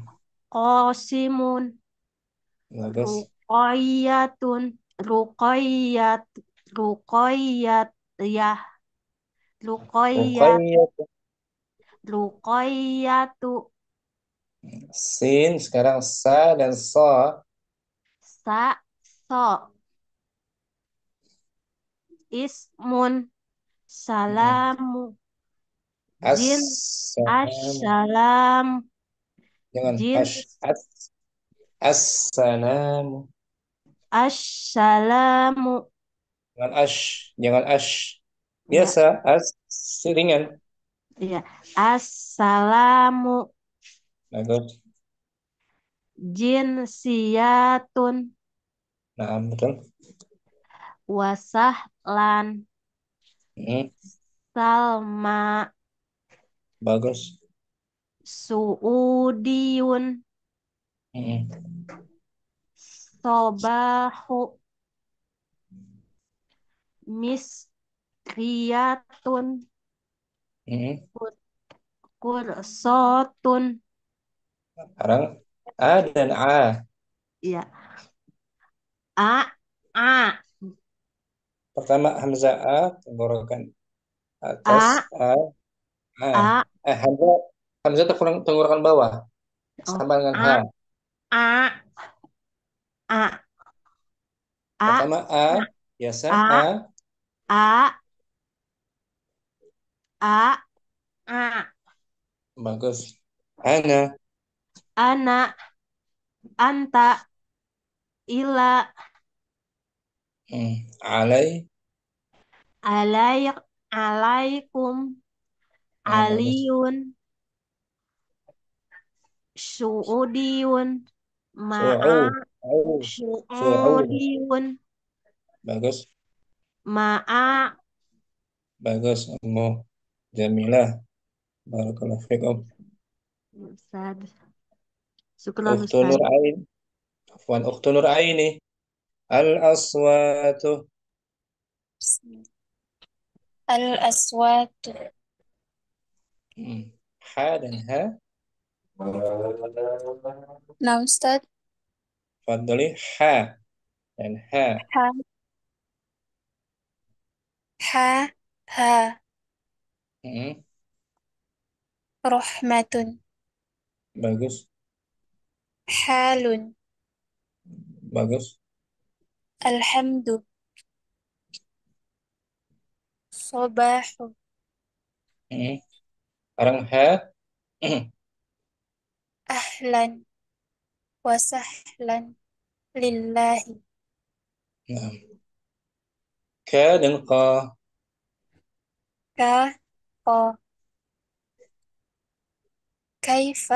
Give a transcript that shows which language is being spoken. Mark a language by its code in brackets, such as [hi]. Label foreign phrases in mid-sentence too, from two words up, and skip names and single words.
[ar] qasimun, [id] Bagus. [ar] رقيةٌ، رقية، رقية، يا، رقية, Ruqayyah. ruqayyatu, [id] Sin. Sekarang sa dan sa. [ar] sa, so, ismun, Hmm. سلامُ، جين, As-salam. assalam, [id] Jangan [ar] jin, Assalamu. assalamu, [id] Jangan jangan ya, Biasa ringan. [ar] يا، السلامُ, [id] Bagus. [ar] jinsiyatun, [id] Nah, betul. [ar] wasahlan, Hmm. salma, [id] Bagus. [ar] suudiyun, Hmm. صباحُ، مصريةٌ, Hmm. Kursotun. [id] Sekarang A dan A. [ar] Ya. A. A. [id] Pertama Hamzah A, tenggorokan atas [ar] A. A. A. A. [id] Hamzah, Hamzah tenggorokan bawah. Oh. Sama dengan H. [ar] A. A. A. A. [id] Pertama A, biasa A. [ar] A. A. A. A. [id] Bagus. Ana. [ar] أنكَ. أنتَ. Ila. Alai. عليك. عليكم. [id] Bagus. [ar] عليٌّ. سعوديٌّ. Ma'a. سعود. سعود. سعود. Suudiyun. [id] Bagus. [ar] Ma'a. [id] Bagus. Ummu Jamilah. [ar] بارك الله فيكم. أستاذ. شكرا Ukhtu Ustaz. Nur Ain. عفوا، أختي نور عيني. الأصوات. Al-aswatu. [id] Ha dan ha. Nah, Ustaz. Fadli ha dan ha. [ar] Ha, ha, ha. Hmm, Rahmatun. [id] Bagus. [ar] Halun. [id] Bagus. [ar] الحمد. صباحُ. [id] Sekarang ha. [ar] أهلا. وسهلا. Lillahi. [id] Nah. Ka dan qa. [ar] Ka, ko. Kaifa.